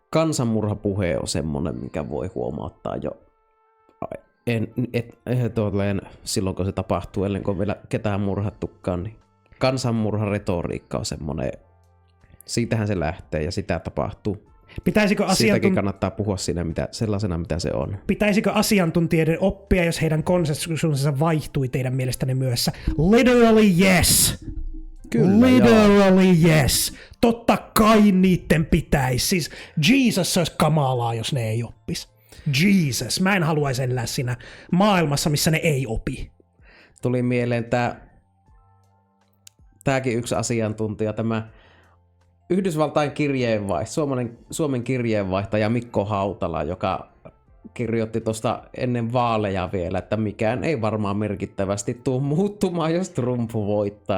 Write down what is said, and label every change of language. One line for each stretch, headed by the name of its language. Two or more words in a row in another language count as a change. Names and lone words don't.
Finnish: Kansanmurhapuhe on semmoinen, mikä voi huomauttaa jo silloin, kun se tapahtuu, ennen kuin on vielä ketään murhattukaan, niin kansanmurharetoriikka on semmoinen, siitähän se lähtee ja sitä tapahtuu. Siitäkin kannattaa puhua siinä sellaisena, mitä se on. Pitäisikö asiantuntijoiden oppia, jos heidän konsensussensa vaihtui teidän mielestänne myös?
English: Literally yes! Kyllä, literally yes!
Finnish: Totta kai niitten pitäisi. Siis Jesus olisi kamalaa, jos ne ei oppisi. Jesus. Mä en haluaisi elää siinä maailmassa, missä ne ei opi. Tuli mieleen tämäkin yksi asiantuntija, tämä Yhdysvaltain Suomen kirjeenvaihtaja Mikko Hautala, joka kirjoitti tuosta ennen vaaleja vielä, että mikään ei varmaan merkittävästi tule muuttumaan, jos Trump voittaa.